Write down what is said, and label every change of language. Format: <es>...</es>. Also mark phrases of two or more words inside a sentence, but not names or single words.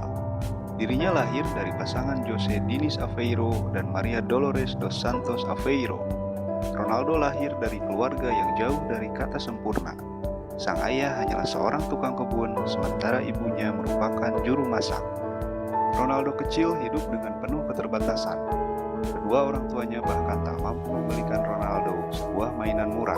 <id>Dirinya lahir dari pasangan José Diniz Aveiro dan Maria Dolores dos Santos Aveiro. Ronaldo lahir dari keluarga yang jauh dari kata sempurna. Sang ayah hanyalah seorang tukang kebun, sementara ibunya merupakan juru masak. Ronaldo kecil hidup dengan penuh keterbatasan. Kedua orang tuanya bahkan tak mampu membelikan Ronaldo sebuah mainan murah.</id>